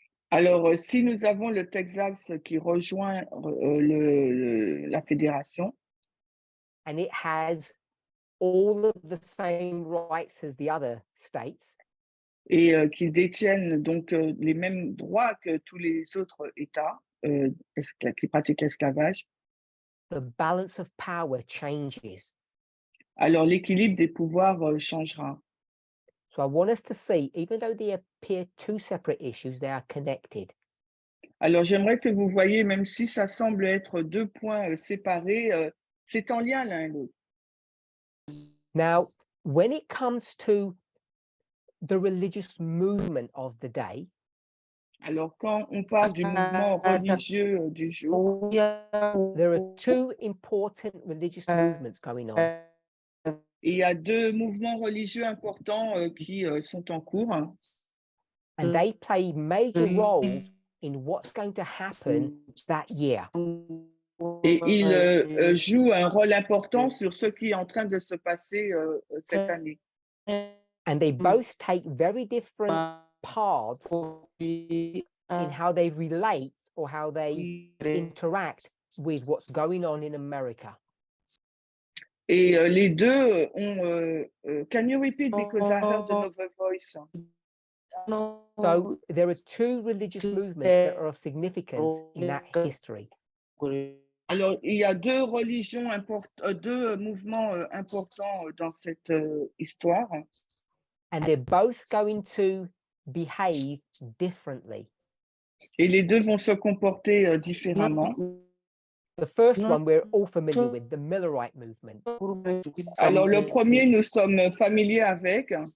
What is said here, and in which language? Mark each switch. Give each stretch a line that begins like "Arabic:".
French: Alors, si nous avons le Texas qui rejoint la fédération
English: and it has all of the same rights as the other states,
French: et qu'ils détiennent donc les mêmes droits que tous les autres États qui pratiquent l'esclavage,
English: the balance of power changes.
French: alors l'équilibre des pouvoirs changera.
English: So I want us to see, even though they appear two separate issues, they are connected.
French: Alors, j'aimerais que vous voyiez, même si ça semble être deux points séparés, c'est en lien l'un et l'autre.
English: Now, when it comes to the religious movement of the day,
French: Alors, quand on parle du mouvement religieux du jour,
English: there are two important religious movements going on.
French: il y a deux mouvements religieux importants qui sont en cours
English: And they play major roles in what's going to happen that year.
French: et ils jouent un rôle important sur ce qui est en train de se passer cette année.
English: And they both take very different paths in how they relate or how they interact with what's going on in America.
French: Et les deux ont...
English: can you repeat because I heard another voice? So there are two religious movements that are of significance in that history.
French: Alors, il y a deux religions deux mouvements importants dans cette histoire.
English: And they're both going to behave differently.
French: Et les deux vont se comporter différemment.
English: The first one we're all familiar with, the Millerite movement.
French: Alors, le premier, nous sommes familiers avec.